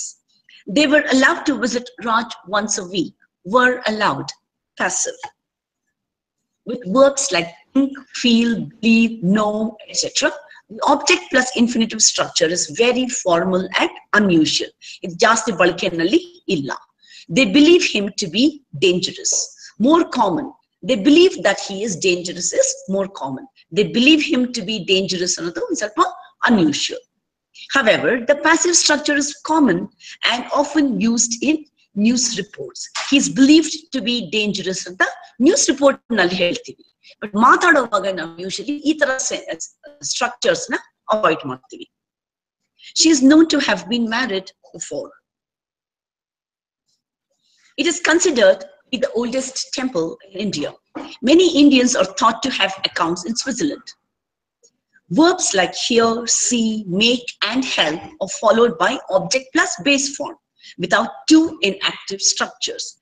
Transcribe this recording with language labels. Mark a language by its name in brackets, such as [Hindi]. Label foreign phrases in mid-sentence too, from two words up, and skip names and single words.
[English] They were allowed to visit Raj once a week, were allowed, passive. With verbs like think, feel, believe, know, etc., the object plus infinitive structure is very formal and unusual. It's just [Kannada] ಬಳಕೆನಲ್ಲಿ ಇಲ್ಲ. [English] They believe him to be dangerous. More common. They believe that he is dangerous is more common. They believe him to be dangerous another is unusual. However, the passive structure is common and often used in news reports. He is believed to be dangerous [Kannada] ಅಂತ [English] news report ನಲ್ಲಿ [Kannada] ಹೇಳ್ತೀವಿ, ಬಟ್ ಮಾತಾಡುವಾಗ ನಾವು ಯೂಶಲಿ ಈ ತರ ಸ್ಟ್ರಕ್ಚರ್ಸ್ ನ ಅವಾಯ್ಡ್ ಮಾಡ್ತೀವಿ. [English] She is known to have been married before. It is considered to be the oldest temple in India. Many Indians are thought to have accounts in Switzerland. Verbs like hear, see, make, and help are followed by object plus base form without two inactive structures.